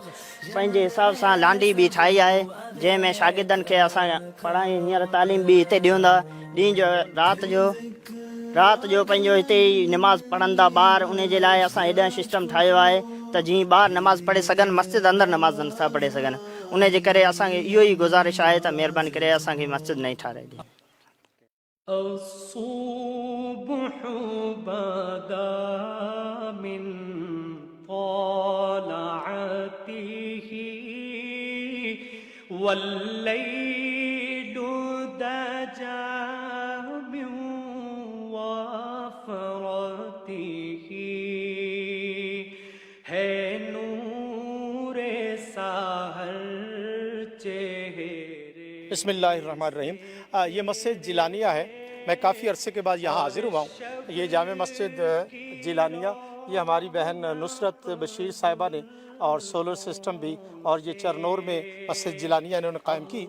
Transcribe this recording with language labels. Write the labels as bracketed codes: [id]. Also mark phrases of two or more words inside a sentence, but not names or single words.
[sd] पंहिंजे हिसाब सां लांडी बि ठाही आहे जंहिंमें शागिर्दनि खे असां पढ़ाई हींअर तालीम बि हिते ॾियूं था। ॾींहं जो राति जो पंहिंजो हिते ई नमाज़ पढ़ंदा ॿार, उन जे लाइ असां हेॾा सिस्टम ठाहियो आहे त जीअं ॿार नमाज़ पढ़े सघनि, मस्जिद अंदरि नमाज़ नथा पढ़े सघनि। उन जे करे असांखे इहो ई गुज़ारिश आहे त महिरबानी करे असांखे मस्जिद नहीं ठाराए ॾे। [ar] الصبح بدا من طلعته والليل دجى من وفرته [ur] ہے نور سحر چہرے۔ [ar] بسم اللہ الرحمن الرحیم۔ [ur] یہ مسجد جیلانیہ ہے، میں کافی عرصے کے بعد یہاں حاضر ہوا ہوں۔ یہ جامع مسجد جیلانیہ یہ ہماری بہن نصرت بشیر صاحبہ نے، اور [en] solar system [ur] بھی، اور یہ چرنور میں مسجد جیلانیہ انہوں نے قائم کی۔